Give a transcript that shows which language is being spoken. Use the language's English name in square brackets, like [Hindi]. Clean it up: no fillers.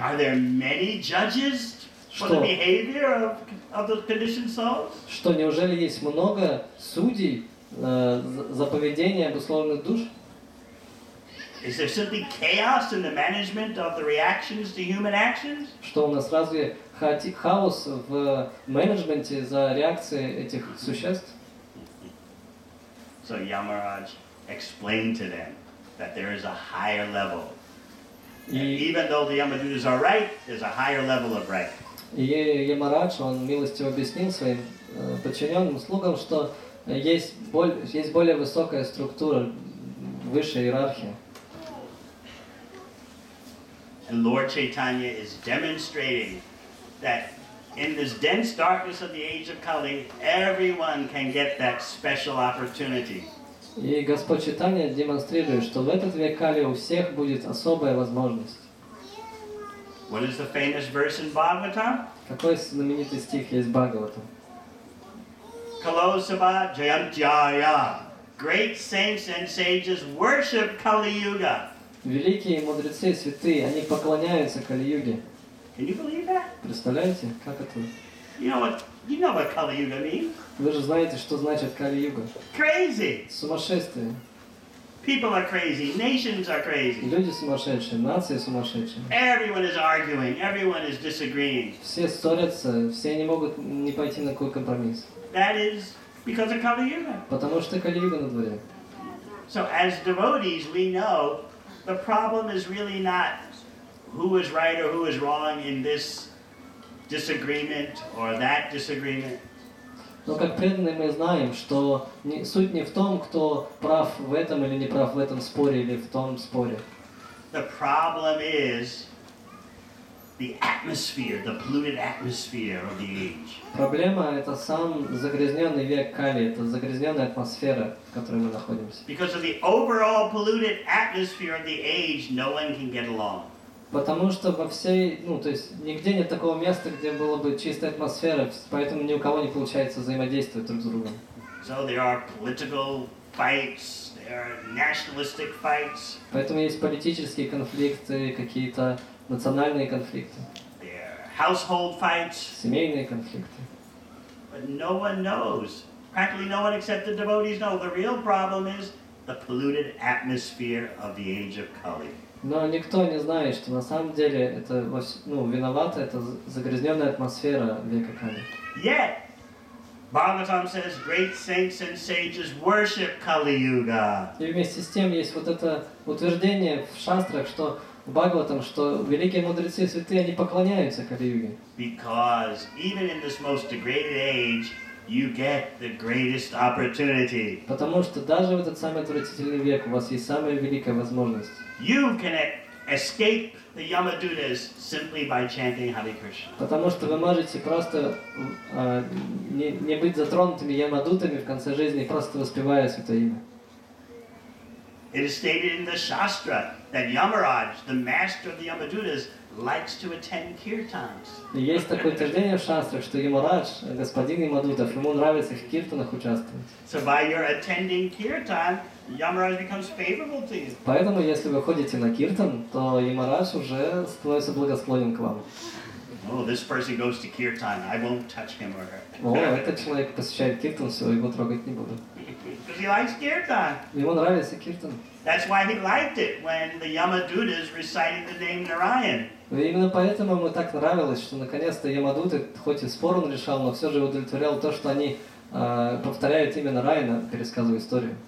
[English] Are there many judges for the [Russian] Что? [English] behavior of the conditioned souls? [Russian] Что, неужели есть много судей за поведение обусловленных душ? [English] Is there simply chaos in the management of the reactions to human actions? [Russian] Что у нас разве хаос в менеджменте за реакции этих существ? [English] So Yamaraj explained to them that there is a higher level. And [Russian] И [English] even though the Yamadutas are right, there's a higher level of right. [Russian] Ямарадж, он милостиво объяснил своим подчиненным слугам, что есть более высокая структура, высшая иерархия. [English] And Lord Chaitanya is demonstrating that in this dense darkness of the age of Kali, everyone can get that special opportunity. [Russian] И Господь Чайтанья демонстрирует, что в этот век Кали у всех будет особая возможность. [English] What is the famous verse in Bhagavatam? [Russian] Какой знаменитый стих есть в Бхагаватам? [Sanskrit] Kalo Sabha Jayantyaya. [English] Great saints and sages worship Kali Yuga. [Russian] Великие мудрецы, святые, они поклоняются Кали-юге. [English] Can you believe that? [Russian] Представляете, как это? [English] You know what Kali Yuga means? [Russian] Вы же знаете, что значит Кали-юга. [English] Crazy. [Russian] Сумасшествие. [English] People are crazy. Nations are crazy. [Russian] Люди сумасшедшие, нации сумасшедшие. [English] Everyone is arguing. Everyone is disagreeing. [Russian] Все ссорятся, все не могут не пойти на какой компромисс. [English] That is because of Kali Yuga. [Russian] Потому что Кали-юга на дворе. [English] So as devotees, we know the problem is really not who is right or who is wrong in this disagreement or that disagreement. [Russian] Но как преданные мы знаем, что суть не в том, кто прав в этом или не прав в этом споре или в том споре. [English] The problem is the atmosphere, the polluted atmosphere of the age. [Russian] Проблема — это сам загрязненный век Кали, это загрязненная атмосфера, в которой мы находимся. [English] Because of the overall polluted atmosphere of the age, no one can get along. [Russian] Потому что во всей, то есть нигде нет такого места, где была бы чистая атмосфера, поэтому ни у кого не получается взаимодействовать друг с другом. [English] So there are political fights, there are nationalistic fights, [Russian] Поэтому есть политические конфликты, какие-то национальные конфликты, [English] there are household fights, [Russian] семейные конфликты. [English] but no one knows. Practically no one except the devotees know. The real problem is the polluted atmosphere of the age of Kali. [Russian] Но никто не знает, что на самом деле это виновата эта загрязненная атмосфера века Кали. [English] Yet, Bhagavatam says great saints and sages worship Kali Yuga. [Russian] И вместе с тем есть вот это утверждение в шастрах, что в Бхагаватам, что великие мудрецы и святые, они поклоняются Кали-юге. [English] Because even in this most degraded age, you get the greatest opportunity. [Russian] Потому что даже в этот самый отвратительный век у вас есть самая великая возможность. [English] You can escape the Yamadutas simply by chanting Hare Krishna. [Russian] Потому что вы можете просто не быть затронутыми ямадутами в конце жизни, просто воспевая святое имя. [English] It is stated in the Shastra that Yamaraj, the master of the Yamadutas, likes to attend kirtans. [Russian] И есть такое утверждение в шастрах, что Ямарадж, господин Ямадутов, ему нравится в киртанах участвовать. [English] So by your attending kirtan, Yamaraj becomes favorable to you. [Russian] Поэтому, если вы ходите на киртан, то Ямарадж уже становится благосклонен к вам. [English] Oh, this person goes to kirtan. I won't touch him or her. [Russian] О, этот человек посещает киртан, все, его трогать не буду. [English] Because he likes kirtan. [Russian] Ему нравится киртан. [English] That's why he liked it when the Yamadutas recited the name Narayan. [Russian] И именно поэтому ему так нравилось, что наконец-то Ямадуты, хоть и спор он решал, но все же удовлетворяло то, что они повторяют имя Нараяна, пересказывая историю.